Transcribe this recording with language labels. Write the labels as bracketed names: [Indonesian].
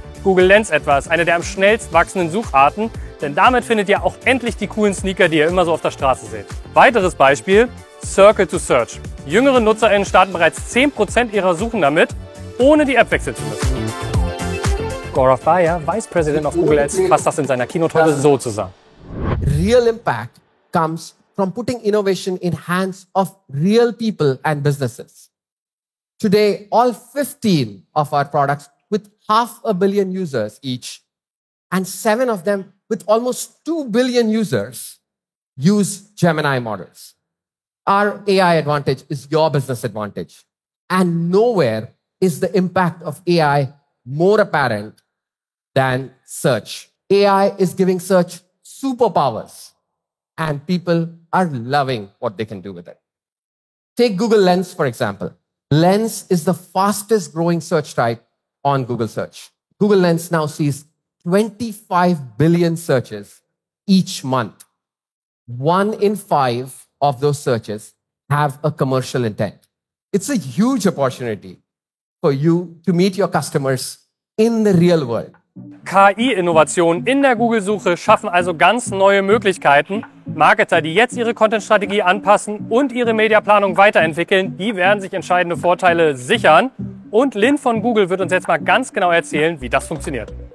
[German] Google Lens etwa ist eine der am schnellst wachsenden Sucharten, denn damit findet ihr auch endlich die coolen Sneaker, die ihr immer so auf der Straße seht. Weiteres Beispiel, Circle to Search. Jüngere NutzerInnen starten bereits 10% ihrer Suchen damit, ohne die App wechseln zu müssen. Gaurav Bhaya, Vice President of Google Ads, fasst das in seiner Keynote heute so zusammen. [English] Real impact comes from putting innovation in hands of real people and businesses. Today, all 15 of our products with 500 million users each, and 7 of them with almost 2 billion users, use Gemini models. Our AI advantage is your business advantage. And nowhere is the impact of AI more apparent than search. AI is giving search superpowers, and people are loving what they can do with it. Take Google Lens, for example. Lens is the fastest growing search type on Google Search. Google Lens now sees 25 billion searches each month. 1 in 5 of those searches have a commercial intent. It's a huge opportunity for you to meet your customers in the real world. [German] KI-Innovationen in der Google-Suche schaffen also ganz neue Möglichkeiten. Marketer, die jetzt ihre Content-Strategie anpassen und ihre Mediaplanung weiterentwickeln, die werden sich entscheidende Vorteile sichern. Und Lynn von Google wird uns jetzt mal ganz genau erzählen, wie das funktioniert.